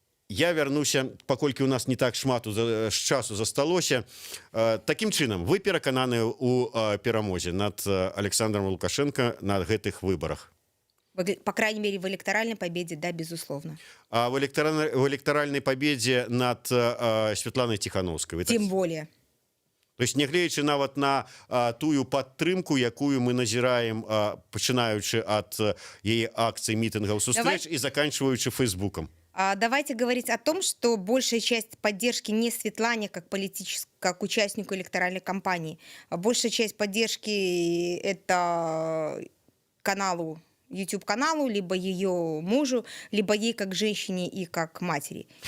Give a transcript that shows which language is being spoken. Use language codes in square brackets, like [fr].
[be] Я вярнуся, паколькі у нас не так шмат часу засталося. Такім чынам, вы перакананы ў перамозе над Александром Лукашенко на гэтых выбарах? [ru] По крайней мере, в электоральной победе, да, безусловно. А в электоральной победе над Светланой Тихановской? Тем более. [be] То есть, нягледзячы нават на тую падтрымку, якую мы назіраем, пачынаючы ад яе акцый, мітынгаў, сустрэч і заканчиваючы Фейсбуком. [ru] Давайте говорить о том, что большая часть поддержки не Светлане как участнику электоральной кампании, а большая часть поддержки это каналу, YouTube-каналу, либо ее мужу, либо ей как женщине и как матери.